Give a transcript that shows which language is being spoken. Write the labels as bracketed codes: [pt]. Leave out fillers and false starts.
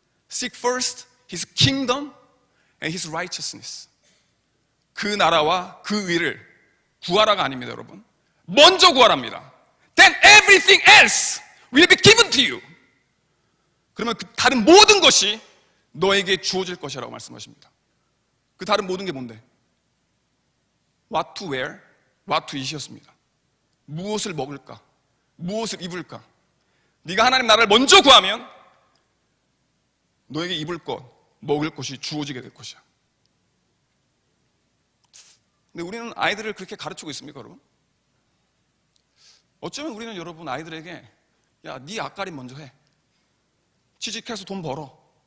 [en] Seek first His kingdom and His righteousness. [ko] 그 나라와 그 의를 구하라가 아닙니다, 여러분. 먼저 구하랍니다. [en] Then everything else will be given to you. [ko] 그러면 그 다른 모든 것이 너에게 주어질 것이라고 말씀하십니다. 그 다른 모든 게 뭔데? [en] What to wear, what to eat이었습니다. [ko] 무엇을 먹을까? 무엇을 입을까? 네가 하나님 나라를 먼저 구하면 너에게 입을 것, 먹을 것이 주어지게 될 것이야. 근데 우리는 아이들을 그렇게 가르치고 있습니까, 여러분? 어쩌면 우리는 여러분 아이들에게 야, 네 앞가림 먼저 해. 취직해서 돈 벌어.